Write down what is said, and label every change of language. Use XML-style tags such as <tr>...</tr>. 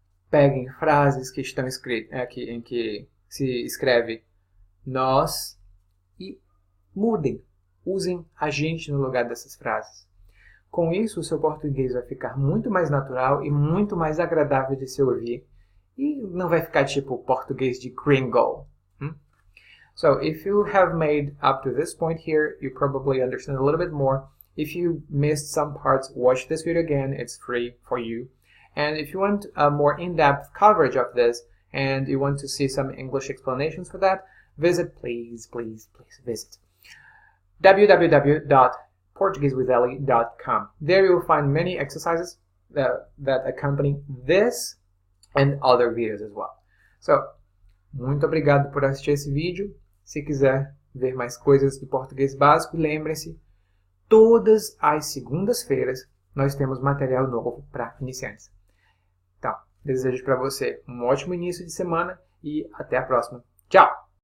<pt>Peguem frases que estão escritas aqui, em que se escreve nós e mudem. Usem a gente no lugar dessas frases. Com isso, o seu português vai ficar muito mais natural e muito mais agradável de se ouvir. E não vai ficar tipo português de gringo.</pt> <en>So, if you have made up to this point here, you probably understand a little bit more. If you missed some parts, watch this video again. It's free for you. And if you want a more in-depth coverage of this, and you want to see some English explanations for that, please visit www.portuguesewitheli.com. There you will find many exercises that accompany this and other videos as well.</en> <pt>So, muito obrigado por assistir esse vídeo. Se quiser ver mais coisas do português básico, lembre-se, todas as segundas-feiras nós temos material novo para iniciantes. Então, desejo para você um ótimo início de semana e até a próxima. Tchau!</pt>